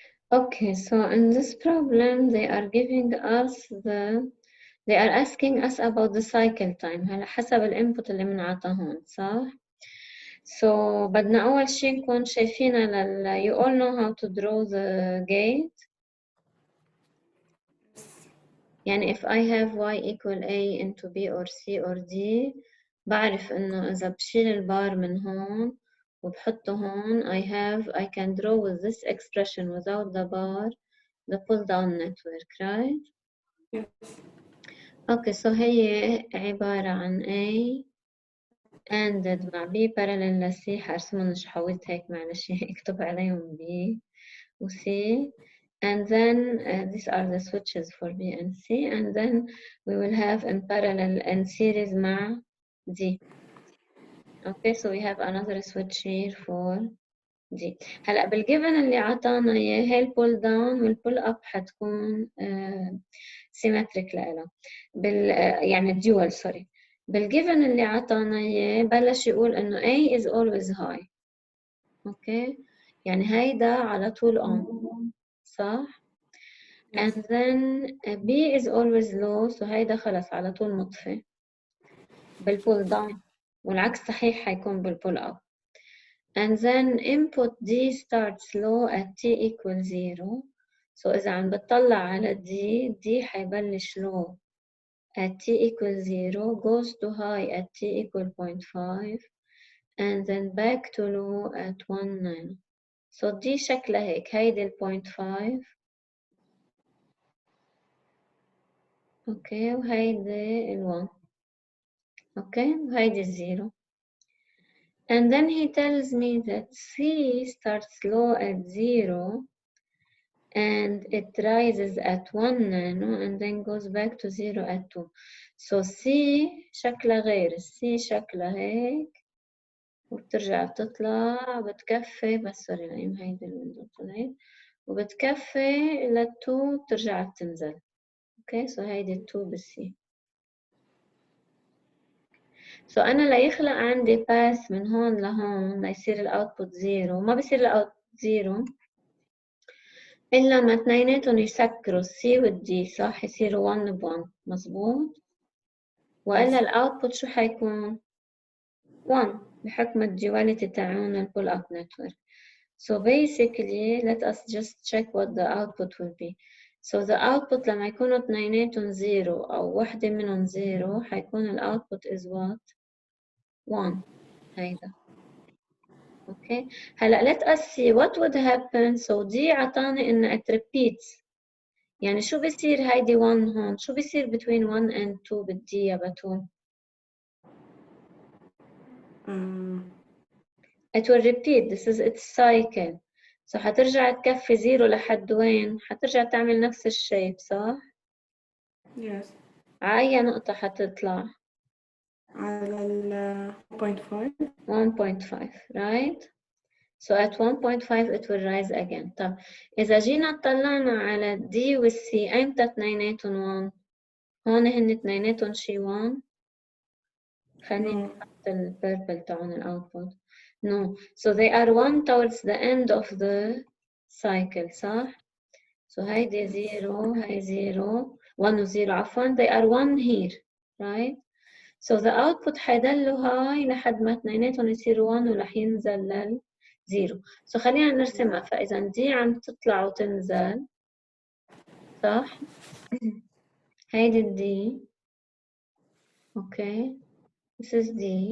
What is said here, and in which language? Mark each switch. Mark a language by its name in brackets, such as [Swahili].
[English] Okay, so in this problem they are giving us they are asking us about the cycle time. [Arabic] هلا حسب الانبوت اللي منعطى هون، صح؟ So بدنا أول شي نكون شايفينها [English] you all know how to draw the gate. يعني if I have y equal a into b or c or d، [Arabic] بعرف إنه إذا بشيل البار من هون وبحطه هون [English] I can draw with this expression without the bar the pull down network, right? Yes. [Arabic] Okay, so هي عبارة عن A ANDed مع B parallel ل C. حرسمهم مش حاولت هيك معلش اكتب عليهم B و C [English] and then these are the switches for B and C, and then we will have in parallel and series مع D. Okay, so we have another switch here for D. [Arabic] هلا بالجيفن اللي عطانا اياه هي البول داون والبول اب حتكون سيمتريك لها يعني الديوال سوري. بالجيفن اللي عطانا اياه بلش يقول انه [English] A is always high. [Arabic] اوكي يعني هيدا على طول on صح؟ [English] and then B is always low, [Arabic] so هيدا خلص على طول مطفي بالبول داون، والعكس صحيح حيكون بالبول up. [English] And then input D starts low at T equals 0. So [Arabic] إذا عم بتطلع على D حيبلش [English] low at T equals 0, goes to high at T equal 0.5, and then back to low at 1 nano. [Arabic] So D شكلها هيك، هيدي ال 0.5 اوكي وهيدي ال 1 اوكي وهيدي الزيرو. [English] And then he tells me that C starts low at 0 and it rises at 1 nano and then goes back to 0 at 2. [Arabic] So C شكلها غير، C شكلها هيك وبترجع بتطلع بتكفي، بس سوري نايم هيدي الويندو طلعت وبتكفي لل2 بترجع بتنزل. اوكي سو هيدي 2 بالسي. سو أنا ليخلق عندي باس من هون لهون ليصير الأوتبوت 0، ما بصير الأوت 0 إلا ما اثنيناتهم يسكروا السي والدي صح، يصيروا 1 ب1 مظبوط؟ وإلا الأوتبوت شو حيكون؟ 1 بحكم الديواليتي تاعون البول أب نتورك. [English] So basically let us just check what the output will be. So the output [Arabic] لما يكونوا اثنيناتهم 0 أو وحدة منهم 0 حيكون الأوتبوت is what؟ 1 هيدا. [English] Okay. هلا let us see what would happen. So [Arabic] دي عطاني إنه [English] it repeats. [Arabic] يعني شو بيصير هيدي 1 هون؟ شو بيصير between 1 and 2 بالدي يا بتول؟ [English] It will repeat. This is its cycle. [Arabic] So حترجع تكفي 0 لحد وين؟ حترجع تعمل نفس الشيب صح؟ [English] Yes. [Arabic] على أي نقطة حتطلع؟ على ال 1.5. [English] 1.5 right? So at 1.5 it will rise again. [Arabic] طب إذا جينا اطلعنا على D والC أيمتى اثنيناتهم 1؟ هون هن اثنيناتهم شي 1. خليني نحط البيربل تاعون الأوتبوت. [English] No. So they are 1 towards the end of the cycle صح؟ So [Arabic] هيدي 0 هي 0 1 و 0 عفوا [English] they are 1 here right? So the output [Arabic] حيضلوا هاي لحد ما اثنيناتهم يصيروا 1 ورح ينزل لل 0. So خلينا نرسمها. فإذا دي عم تطلع وتنزل صح؟ هيدي الدي اوكي [English] this is D